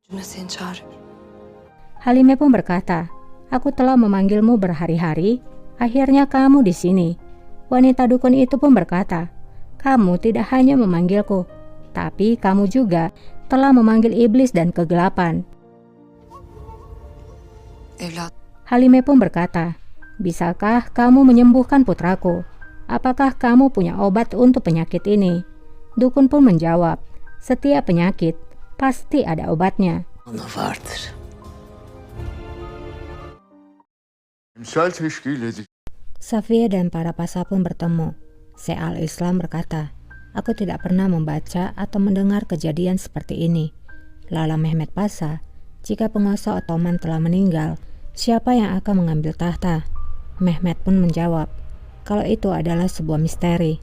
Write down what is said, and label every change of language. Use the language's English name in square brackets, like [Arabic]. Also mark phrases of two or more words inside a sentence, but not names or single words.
[Turkish] Seni çağırıyor. [Indonesian] Halime pun berkata, "Aku telah memanggilmu berhari-hari, akhirnya kamu di sini." Wanita dukun itu pun berkata, "Kamu tidak hanya memanggilku, tapi kamu juga telah memanggil iblis dan kegelapan." [Turkish] Evlat, [Indonesian] Halime pun berkata, "Bisakah kamu menyembuhkan putraku? Apakah kamu punya obat untuk penyakit ini?" Dukun pun menjawab, "Setiap penyakit pasti ada obatnya." [Turkish] ona vardır. Emsal teşkil edecek. [Indonesian] Safia dan para pasa pun bertemu. Syekh al-Islam berkata, "Aku tidak pernah membaca atau mendengar kejadian seperti ini." Lala Mehmet Pasa, "Jika penguasa Ottoman telah meninggal, siapa yang akan mengambil tahta?" Mehmet pun menjawab, "Kalau itu adalah sebuah misteri.